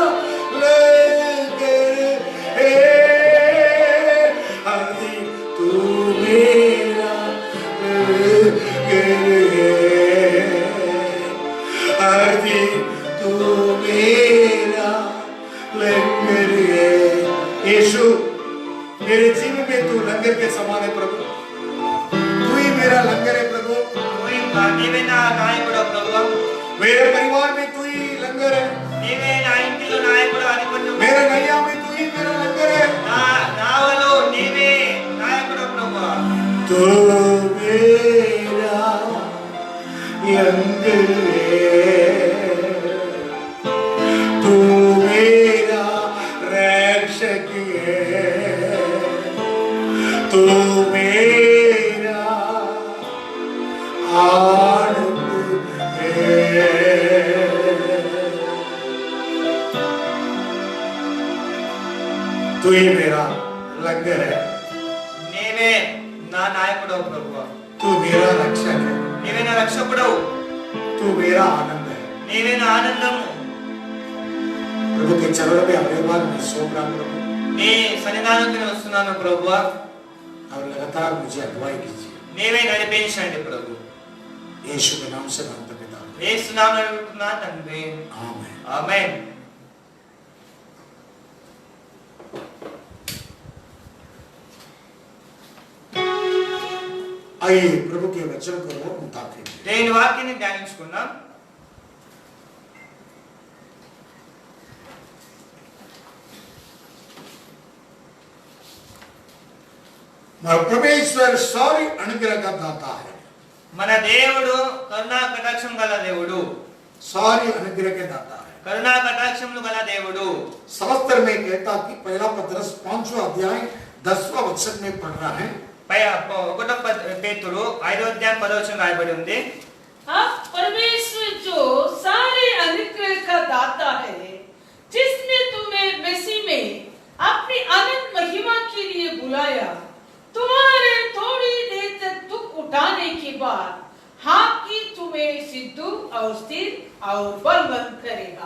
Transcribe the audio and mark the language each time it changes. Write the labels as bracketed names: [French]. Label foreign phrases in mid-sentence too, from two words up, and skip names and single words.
[Hindi] लेकर आंधी तू मेरा आदि तू मेरा लंगर है। यीशु मेरे जीवन में तू लंगर के समान है प्रभु, तू ही मेरा लंगर है प्रभु। [Telugu] कोई నీవే నా నాయకుడు ప్రభు, [Hindi] मेरे परिवार में तू ही लंगर है, [Telugu] నీవే నా ఇంటిలో నాయకుడు అనుకుంటూ [Hindi] मेरे नैया में तू ही मेरा लंगर है। [Telugu] నా నావలో నీవే నాయకుడు ప్రభు। [Hindi] तू मेरा लंगर है, तू मेरा रक्षक है, तू मेरा आनंद है। तू ही मेरा लंगर है, [Telugu] నీవే నా నాయకుడు ప్రభు, [Hindi] तू मेरा रक्षक है, [Telugu] నీవే నా రక్షకుడు, [Hindi] तू मेरा आनंद है। [Telugu] నీవే నా ఆనందము। [Hindi] प्रभु के चरणों में अगले बार मैं सौंप रहा हूं प्रभु, [Telugu] నీ సన్నిధానానికి నేను వస్తున్నాను ప్రభు, [Hindi] और लगातार मुझे अगुवाई कीजिए। [Telugu] నీవే నడిపించండి ప్రభు। [Hindi] यीशु के नाम से मांगता पिता, [Telugu] యేసు నామములో అడుగుతున్నా తండ్రి, [Hindi] आमीन। [Telugu] ఆమేన్। [Hindi] आइए प्रभु के वचन को मुताबिक [Telugu] దేవుని వాక్యాన్ని ధ్యానించుకుందాం। [Hindi] परमेश्वर सारी अनुग्रह का दाता है, [Telugu] మన దేవుడు కరుణా కటాక్షం గల దేవుడు, [Hindi] सारी अनुग्रह के दाता है। [Telugu] కరుణా కటాక్షములు గల దేవుడు। [Hindi] शास्त्र में कहता कि पहला पत्रस 5वां अध्याय 10वां वचन में पढ़ रहा है, [Telugu] ఒకటో పేతురు 5వ అధ్యాయం 10వ వచనం రాయబడి ఉంది। [Hindi] अब परमेश्वर जो सारे अनुग्रह का दाता है, जिसने तुम्हें मसीह में अपनी अनंत महिमा के लिए बुलाया, तुम्हारे थोड़ी देर तक दुख उठाने के बाद हाँ कि तुम्हें सिद्ध और स्थिर और बलवंत करेगा।